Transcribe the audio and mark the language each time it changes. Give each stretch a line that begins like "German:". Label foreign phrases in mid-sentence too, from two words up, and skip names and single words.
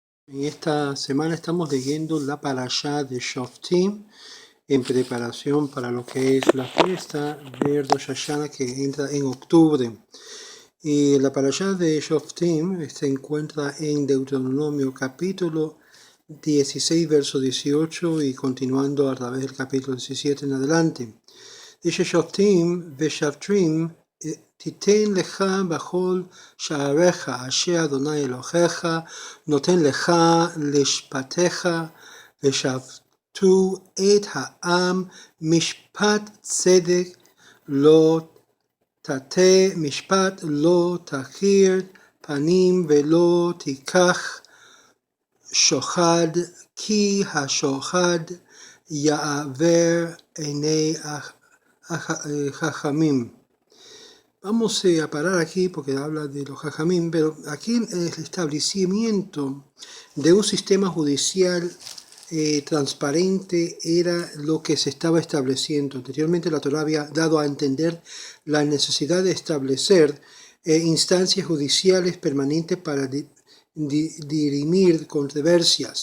Spanish: En esta semana estamos leyendo la parashá de Shoftim en preparación para lo que es la fiesta de Rosh Hashanah que entra en octubre. Y la parashá de Shoftim se encuentra en Deuteronomio capítulo 16, verso 18 y continuando a través del capítulo 17 en adelante.
Hebrew: Dice שופטים ושוטרים, תיתן לך בכל שעריך אשר אדוני אלוהיך נותן לך לשפטיך ושפטו את העם משפט צדק לא תטה משפט לא תכיר פנים ולא תיקח שוחד כי השוחד יעוור עיני חכמים.
Spanish: Vamos a parar aquí porque habla de los jajamín, pero aquí el establecimiento de un sistema judicial transparente era lo que se estaba estableciendo. Anteriormente la Torá había dado a entender la necesidad de establecer instancias judiciales permanentes para dirimir controversias.